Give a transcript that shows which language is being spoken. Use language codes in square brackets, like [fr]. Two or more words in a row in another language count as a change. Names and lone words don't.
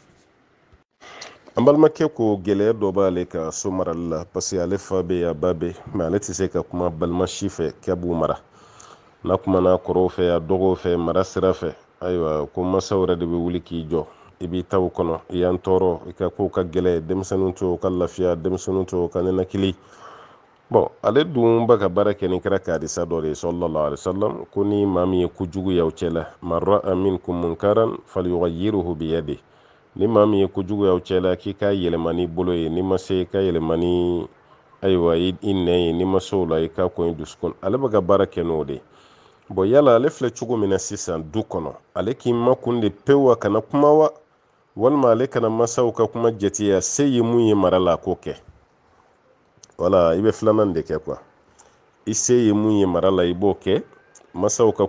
[bm] an balimakɛ ko gɛlɛya dɔ b'ale ka so marali la [fr] parce que [bm] ale fa bɛ yen a ba bɛ yen mais ale tɛ se ka kuma balima si fɛ k'a b'u mara n'a kumana kɔrɔw fɛ a dɔgɔw fɛ mara sira fɛ ayiwa ko masaw yɛrɛ de bɛ wuli k'i jɔ i b'i taw kɔnɔ i y'an tɔɔrɔ i ka kow ka gɛlɛ denmisɛnninw to ka lafiya denmisɛnninw to ka ninakili bon ale dun bɛ ka baara kɛ ni kɛra kadisa dɔ de ye [ar] صلى الله عليه [bm] wasallam ko ni maa min ye kojugu y'aw cɛla [ar] من رأى منكم منكرا فليغيره بيده [bm] ni maa min ye kojugu y'aw cɛla k'i ka yɛlɛma n'i bolo ye n'i ma se i ka yɛlɛma ni ayiwa i nɛn ye n'i ma se o la i ka ko i dusukun ale bɛ ka baara kɛ n'o de ye bon yala ale filɛ cogo min na sisan du kɔnɔ ale k'i makun de pewu a kana kuma wa walima ale kana masaw ka kuma jate a se ye mun ye mara la a k'o kɛ wala i bɛ filanan de kɛ quoi i se ye mun ye mara la i b'o kɛ masaw ka